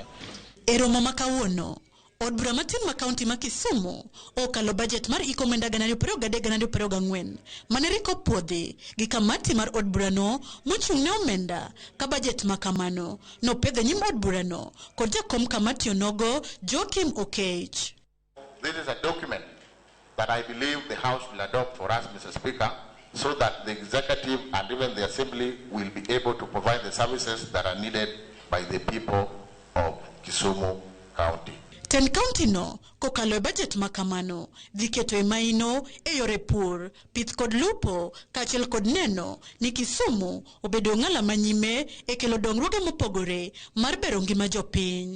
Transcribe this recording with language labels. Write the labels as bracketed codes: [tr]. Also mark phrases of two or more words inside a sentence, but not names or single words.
[luo] eromo makawuono od bura matin ma kaunti ma Kisumu okalo budget mar ikomenda 2023-2024 mane riko puodhi gi kamati mar od bura no mochung' ne omenda ka budget makamano no pedho nyim od bura no kod jakom kamati onogo Joakim Okech. [en] This is a document that I believe the House will adopt for us, Mr. Speaker, so that the executive and even the assembly will be able to provide the services that are needed by the people of Kisumu County. [luo] Ten county no kokalo budget makamano dhiketo e maino e yore pur, pith kod lupo kaachiel kod neno ni Kisumu obedo ng'ala manyime e kelo dongruoge mopogore mar bero ngima jopiny.